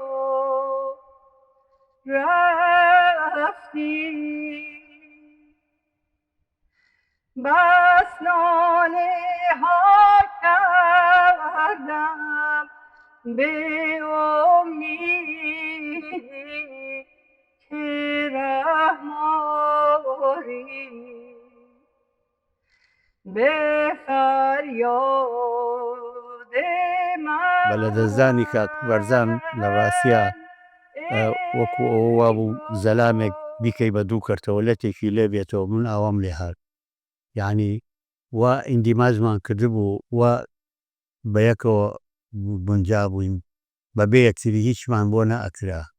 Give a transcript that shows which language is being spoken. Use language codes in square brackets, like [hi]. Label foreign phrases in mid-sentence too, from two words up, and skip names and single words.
[fa] رفتی، بس ناله ها کردم به امیدی که رحم آری، به فریاد من [ckb] بە لەدەستدانی کاک بەرزان لە ڕاستیە وەکو ئەوە بوو زەلامێک بیکەی بە دوو کەرتەوە لەتێکی لێ بێتەوە، من ئاوام لێ هات، یعنی وا ئیندیماجمان کردبوو، وا بە یەکەوە بنجا بووین بەبێ یەکتری هیچمان بۆ نەئەکرا.